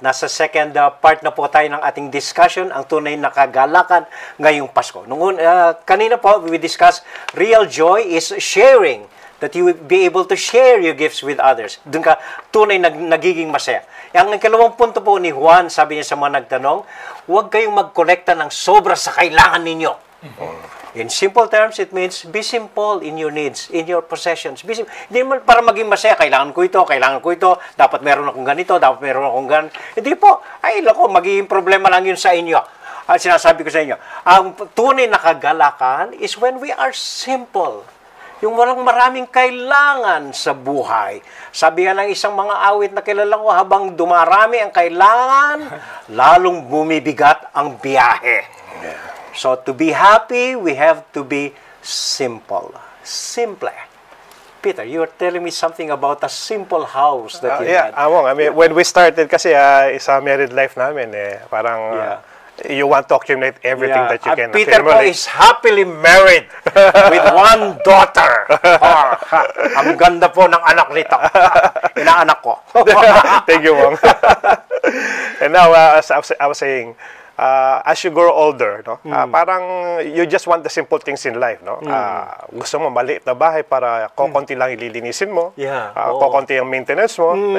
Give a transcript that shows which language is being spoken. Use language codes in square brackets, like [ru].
[tl] Nasa second part na po tayo ng ating discussion, ang tunay na kagalakan ngayong Pasko. Kanina po, [en] we discussed real joy is sharing, that you will be able to share your gifts with others. [tl] Doon ka tunay nagiging masaya. Ang ikalawang punto po ni Juan, sabi niya sa mga nagtanong, huwag kayong magkolekta ng sobra sa kailangan ninyo. [en] In simple terms, it means be simple in your needs, in your possessions. [tl] Hindi naman para maging masaya, kailangan ko ito, dapat meron akong ganito, dapat meron akong gan. Hindi po, ay lako, magiging problema lang yun sa inyo. Sinasabi ko sa inyo, ang tunay na kagalakan [en] is when we are simple. [tl] Yung walang maraming kailangan sa buhay. Sabi nga ng isang mga awit na kilala ko, habang dumarami ang kailangan, lalong bumibigat ang biyahe. [en] So to be happy, we have to be simple. Simple. Peter, you were telling me something about a simple house that you had. I mean, when we started [tl] kasi isa [en] married life [tl] namin parang [en] you want to accumulate everything that you can [tl] Peter po [en] accumulate. is happily married with one daughter. [tl] Ang ganda po ng anak nito. Inaanak ko. [en] Thank you, Mom. And now, as I was saying, as you grow older, no, parang you just want the simple things in life, no. [tl] Gusto mo maliit na bahay para kokonti lang ililinisin mo, kokonti ang maintenance mo.